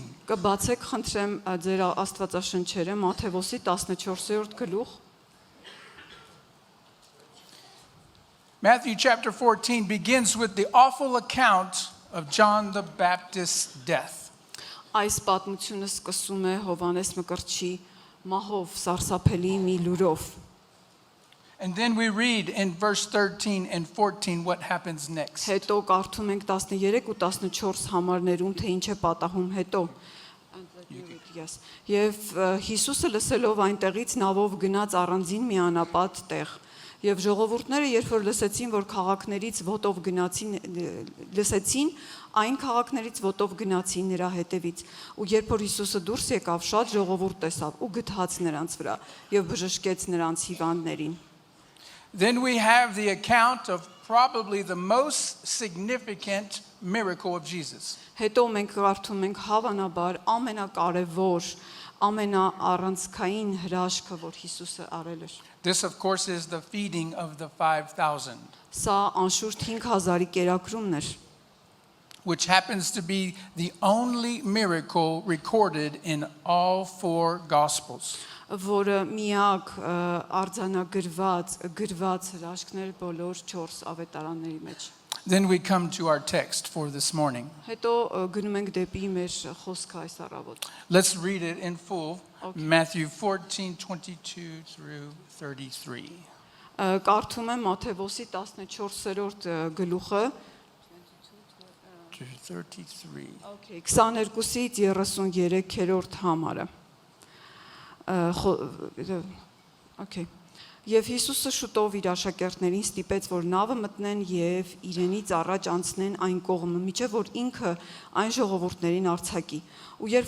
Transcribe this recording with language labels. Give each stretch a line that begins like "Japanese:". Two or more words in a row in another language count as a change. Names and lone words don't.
Armenian: Կբացեք, խնդրեմ, ձեր Աստվածաշնչերը Մատթեոսի 14-րդ գլուխ։
English: Matthew chapter 14 begins with the awful account of John the Baptist's death.
Armenian: Այս պատմությունը սկսում է Հովանես Մկրտչի մահով սարսափելի մի լուրով։
English: And then we read in verse 13 and 14 what happens next.
Armenian: Հետո կարդում ենք 13 ու 14 համարներում, թե ինչ է պատահում հետո։ Եվ Հիսուսը լսելով այնտեղից նավով գնաց առանձին մի անապատ տեղ։ Եվ ժողովուրդները, երբ որ լսեցին, որ քաղաքներից ոտով գնացին, այն քաղաքներից ոտով գնացին նրա հետևից։ Ու երբ որ Հիսուսը դուրս եկավ, շատ ժողովուրդ տեսավ ու գթաց նրանց վրա եւ բժշկեց նրանց հիվանդներին։
English: Then we have the account of probably the most significant miracle of Jesus.
Armenian: Հետո մենք կարդում ենք հավանաբար ամենակարևոր, ամենաառանցքային հրաշքը, որ Հիսուսը արել էր։
English: This, of course, is the feeding of the 5,000,
Armenian: Սա անշուշտ 5000-ի կերակրումն էր,
English: which happens to be the only miracle recorded in all four Gospels.
Armenian: որը միակ գրված հրաշքներ բոլոր 4 ավետարանների մեջ։
English: Then we come to our text for this morning.
Armenian: Հետո գնում ենք դեպի մեր խոսքը այս առավոտ։
English: Let's read it in full. Okay. Matthew 14:22 through 33.
Armenian: Կարդում եմ Մատթեոսի 14-րդ գլուխը,
English: To 33.
Armenian: 22-ից 33-րդ համարը։ Okay. Եվ Հիսուսը շուտով իր աշակերտներին ստիպեց, որ նավը մտնեն եւ իրենից առաջ անցնեն այն կողմը, միջև որ ինքը այն ժողովուրդներին արձակի։ Ու երբ